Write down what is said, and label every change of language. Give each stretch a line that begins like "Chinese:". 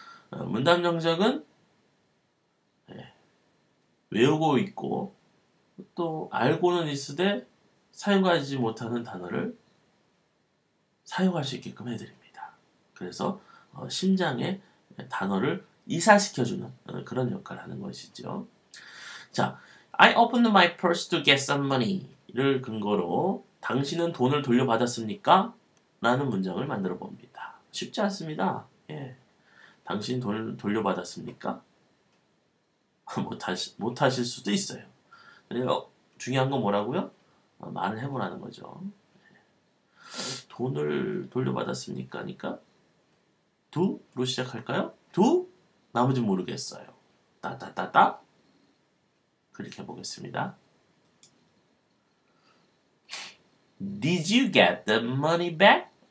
Korean: 문답 영작은 외우고 있고 또 알고는 있으되 사용하지 못하는 단어를 사용할 수 있게끔 해드립니다. 그래서 심장에 단어를 이사시켜주는 그런 역할을 하는 것이죠.
English: 자, I opened my purse to get some money를
Korean: 근거로 당신은 돈을 돌려받았습니까? 라는 문장을 만들어 봅니다. 쉽지 않습니다. 예. 당신 돈을 돌려받았습니까? 못하실 수도 있어요. 그래서 중요한 건 뭐라고요? 말을 해보라는 거죠. 돈을 돌려받았습니까? 그러니까 do로 시작할까요? do? 나머지 모르겠어요. 따따따따 그렇게 해보겠습니다.
English: Did you get the money back?